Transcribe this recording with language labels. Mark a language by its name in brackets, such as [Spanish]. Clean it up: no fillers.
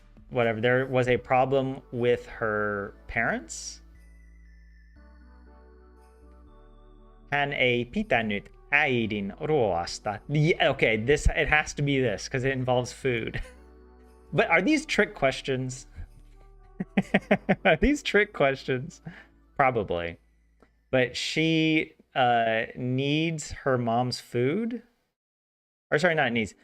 [English] Whatever, there was a problem with her parents. [Finnish] Hän ei pitänyt äidin ruoasta. [English] Yeah, okay, it has to be this because it involves food. But are these trick questions? Are these trick questions? Probably. But she needs her mom's food. Or sorry, not needs.